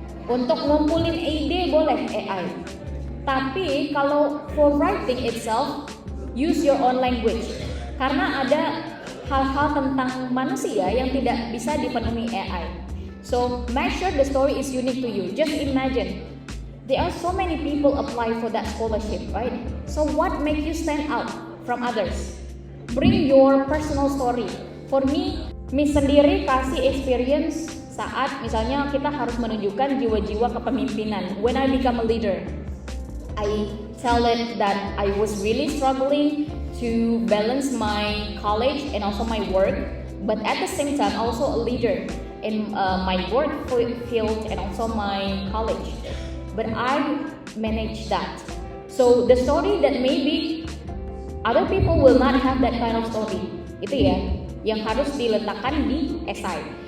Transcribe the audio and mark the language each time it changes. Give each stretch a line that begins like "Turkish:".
Indonesian: Untuk ngumpulin ide boleh AI. Tapi kalau
English: for writing itself, use your own language.
Indonesian: Karena ada hal-hal tentang manusia yang tidak bisa dipenuhi AI.
English: So make sure the story is unique to you. Just imagine, there are so many people apply for that scholarship, right? So what make you stand out from others? Bring your personal story. For me,
Indonesian: Miss sendiri kasih experience saat misalnya kita harus menunjukkan jiwa-jiwa kepemimpinan.
English: When I become a leader, I tell it that I was really struggling to balance my college and also my work, but at the same time also a leader in my work field and also my college. But I managed that. So the story that maybe other people will not have that kind of story,
Indonesian: itu ya yang harus diletakkan di
English: essay.